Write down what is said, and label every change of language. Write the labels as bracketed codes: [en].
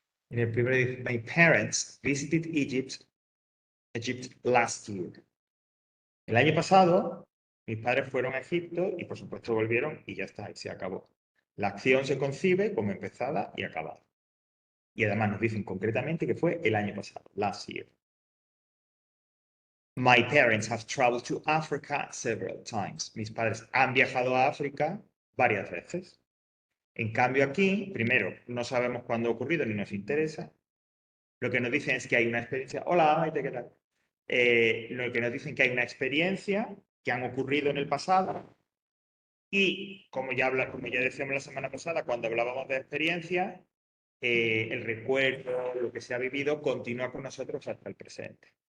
[es] En el primero dice, [en] my parents visited Egypt last year. [es] El año pasado, mis padres fueron a Egipto y por supuesto volvieron y ya está, y se acabó. La acción se concibe como empezada y acabada. Y además nos dicen concretamente que fue el año pasado, [en] last year. My parents have traveled to Africa several times. [es] Mis padres han viajado a África varias veces. En cambio aquí, primero, no sabemos cuándo ha ocurrido ni nos interesa. Lo que nos dicen es que hay una experiencia. Hola, Maite, ¿qué tal? Lo que nos dicen que hay una experiencia que han ocurrido en el pasado y como ya decíamos la semana pasada, cuando hablábamos de experiencia, el recuerdo, lo que se ha vivido, continúa con nosotros hasta el presente.